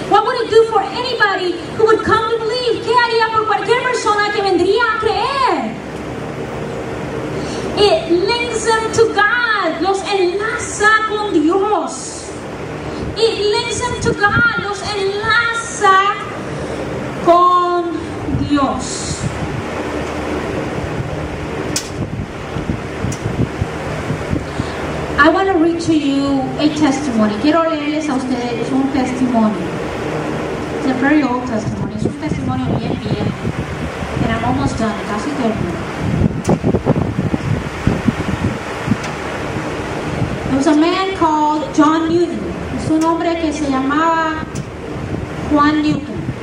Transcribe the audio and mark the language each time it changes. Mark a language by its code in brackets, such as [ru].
[en] What would it do for anybody who would come to believe? [es] ¿Qué haría por cualquier persona que vendría a creer? [en] It links them to God. [es] Los enlaza con Dios. [en] It links them to God. [es] Los enlaza con Dios. [en] I want to read to you a testimony. [es] Quiero leerles a ustedes un testimonio. [en] It's a very old testimony. [es] Es un testimonio bien viejo. [en] And I'm almost done. [es] Casi termino. [en] There was a man called John Newton. [es] Es un hombre que se llamaba Juan Newton.